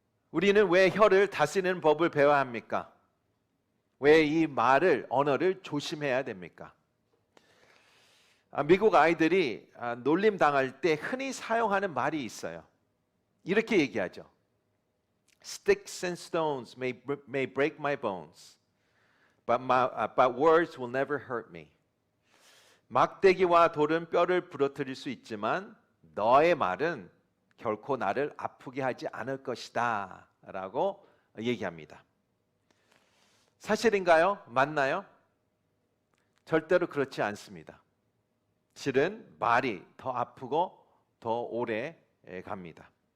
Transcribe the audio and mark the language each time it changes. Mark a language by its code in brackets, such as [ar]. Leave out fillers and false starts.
[ko] 우리는 왜 혀를 다스리는 법을 배워야 합니까? 왜 이 말을, 언어를 조심해야 됩니까? 미국 아이들이 놀림 당할 때 흔히 사용하는 말이 있어요. 이렇게 얘기하죠. [en] Sticks and stones may break my bones, but words will never hurt me. [ko] 막대기와 돌은 뼈를 부러뜨릴 수 있지만 너의 말은 결코 나를 아프게 하지 않을 것이다 라고 얘기합니다. 사실인가요? 맞나요? 절대로 그렇지 않습니다. 실은 말이 더 아프고 더 오래 갑니다.